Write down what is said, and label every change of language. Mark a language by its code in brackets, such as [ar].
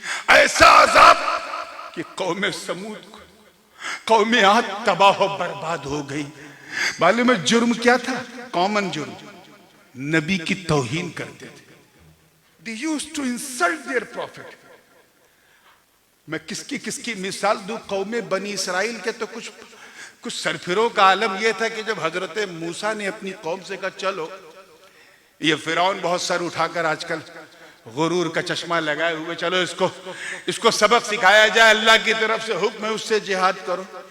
[hi] ऐसा अजाब कि कौम समूद, कौम आद तबाह बर्बाद हो गई। मालूम है जुर्म क्या था? कॉमन जुर्म, नबी की तौहीन करते थे। [en] They used to insult their prophet। [hi] मैं किसकी किसकी मिसाल दूं? कौम बनी इसराइल के तो कुछ सरफिरों का आलम यह था कि जब हजरत मूसा ने अपनी कौम से कहा चलो, ये फिरौन बहुत सर उठाकर आजकल गुरूर का चश्मा लगाए हुए, चलो इसको सबक सिखाया जाए, अल्लाह की तरफ से हुक्म है, उससे जिहाद करो।